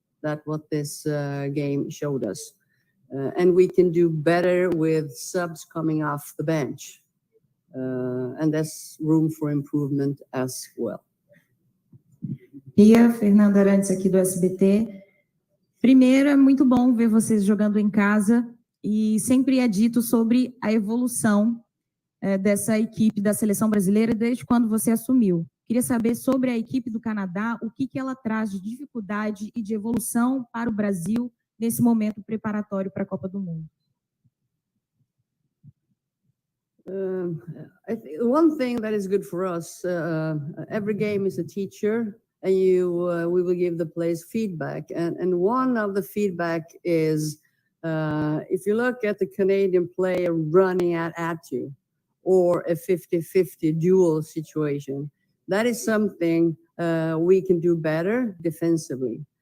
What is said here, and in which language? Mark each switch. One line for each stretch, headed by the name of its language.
English: That's what this game showed us. And we can do better with subs coming off the bench. And there's room for improvement as well.
Portuguese: Pia, Fernanda Arantes aqui do SBT. Primeiro, é muito bom ver vocês jogando em casa, e sempre é dito sobre a evolução dessa equipe da seleção brasileira desde quando você assumiu. Queria saber sobre a equipe do Canadá, o que ela traz de dificuldade e de evolução para o Brasil nesse momento preparatório para a Copa do Mundo.
English: I think one thing that is good for us, every game is a teacher, and we will give the players feedback. And one of the feedback is, if you look at the Canadian player running at you, or a 50-50 duel situation, that is something we can do better defensively.